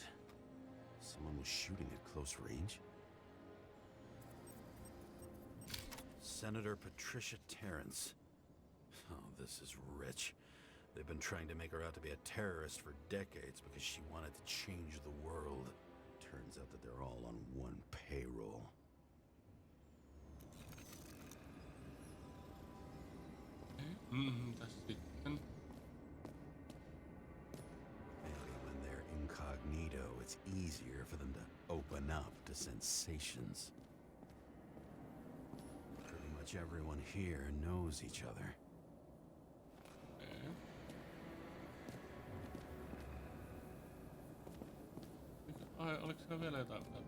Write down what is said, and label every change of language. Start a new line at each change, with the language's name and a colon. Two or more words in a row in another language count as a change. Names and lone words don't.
English: Someone was shooting at close range. Senator Patricia Terrence. Oh, this is rich. They've been trying to make her out to be a terrorist for decades because she wanted to change the world. Turns out that they're all on one payroll.
Finnish: Tässä sitten.
English: Maybe when they're incognito, it's easier for them to open up to sensations. Pretty much everyone here knows each other. Okay.
Finnish: Ai, oliko siellä vielä jotain?